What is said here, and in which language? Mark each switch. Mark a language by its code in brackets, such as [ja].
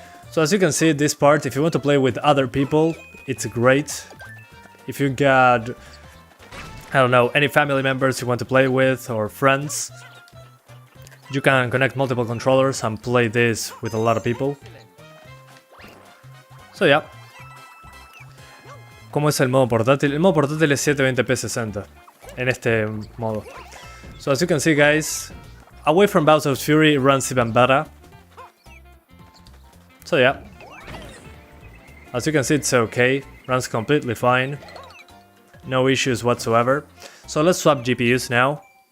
[en] So as you can see, this part, if you want to play with other people, it's great. If you got, I don't know, any family members you want to play with or friends, you can connect multiple controllers and play this with a lot of people. So yeah. [es] ¿Cómo es el modo portátil? El modo portátil es 720p 60 en este modo. [en] So as you can see, guys, away from Bowser's Fury, it runs even better. So yeah. As you can see, it's okay. Runs completely fine. No issues whatsoever. So let's swap GPUs now.